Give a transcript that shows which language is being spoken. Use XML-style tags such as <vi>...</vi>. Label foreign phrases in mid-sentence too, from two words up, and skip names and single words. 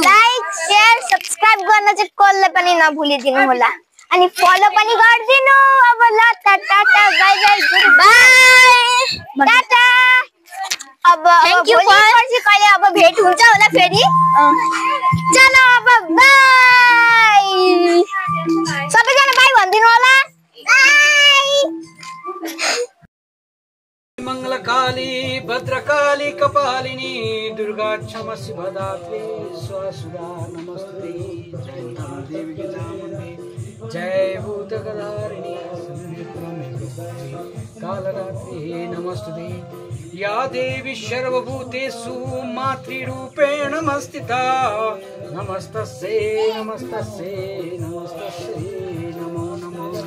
<en>like share subscribe</en> <ne>गर्न चाहिँ कसले पनि नभुलिदिनु होला अनि फलो पनि गरिदिनु अब ल टाटा</ne> <en>bye bye good bye</en> <ne>टाटा अब</ne> <en>thank you</en> <ne>पछि कहिले अब भेट हुन्छ होला फेरि चलो अब बाइ सबैजना बाइ भनिदिनु होला बाइ</ne> <sa>मंगलकाली भद्रकाली कपालिनी दुर्गा क्षमा शिवदात्री स्वासुदा नमस्ते जय देवी गजानने जय भूतगदारिणी कालरात्रि नमस्ते या देवी सर्वभूतेषु मातृरूपेण नमस्तिता नमस्तस्यै नमस्तस्यै नमस्तस्यै नमो नमो</sa>